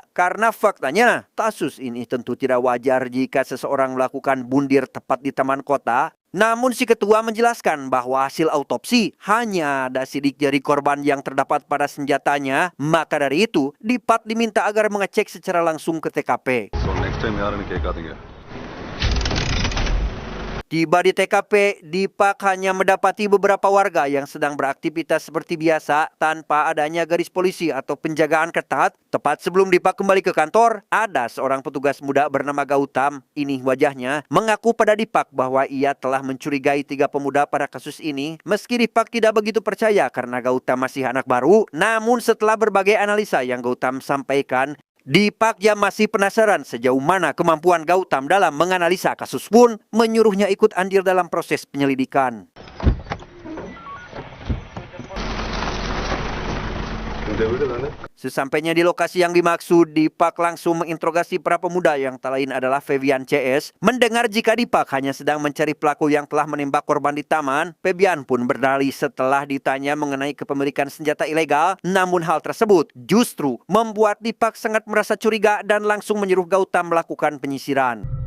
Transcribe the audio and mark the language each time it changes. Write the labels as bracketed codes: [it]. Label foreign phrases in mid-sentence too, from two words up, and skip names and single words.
[id] Karena faktanya, kasus ini tentu tidak wajar jika seseorang melakukan bundir tepat di taman kota. Namun si ketua menjelaskan bahwa hasil autopsi hanya ada sidik jari korban yang terdapat pada senjatanya. Maka dari itu, Dipak diminta agar mengecek secara langsung ke TKP. [en] So next time [ta] யாருன்னு கேட்காதீங்க. [id] Tiba di TKP, Dipak hanya mendapati beberapa warga yang sedang beraktivitas seperti biasa tanpa adanya garis polisi atau penjagaan ketat. Tepat sebelum Dipak kembali ke kantor, ada seorang petugas muda bernama Gautam. Ini wajahnya mengaku pada Dipak bahwa ia telah mencurigai 3 pemuda pada kasus ini. Meski Dipak tidak begitu percaya karena Gautam masih anak baru, namun setelah berbagai analisa yang Gautam sampaikan, Dipak yang masih penasaran sejauh mana kemampuan Gautam dalam menganalisa kasus pun menyuruhnya ikut andil dalam proses penyelidikan. [ta] இந்த வீடு தானே? [id] Sesampainya di lokasi yang dimaksud, Dipak langsung menginterogasi para pemuda yang tak lain adalah Febian CS. Mendengar jika Dipak hanya sedang mencari pelaku yang telah menembak korban di taman, Febian pun berdalih setelah ditanya mengenai kepemilikan senjata ilegal. Namun hal tersebut justru membuat Dipak sangat merasa curiga dan langsung menyuruh Gautam melakukan penyisiran.